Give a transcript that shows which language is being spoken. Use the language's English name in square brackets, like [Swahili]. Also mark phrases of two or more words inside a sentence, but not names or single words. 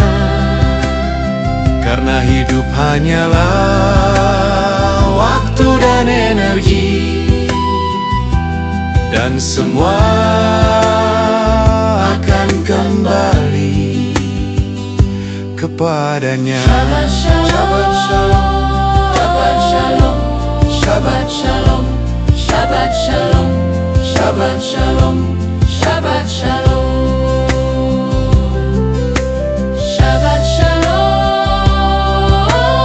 [Indonesian] Karena hidup hanyalah waktu dan energi, dan semua akan kembali kepadanya. [Hebrew] שבת שלום. שבת שלום. שבת שלום. שבת שלום. שבת שלום. שבת שלום. שבת שלום.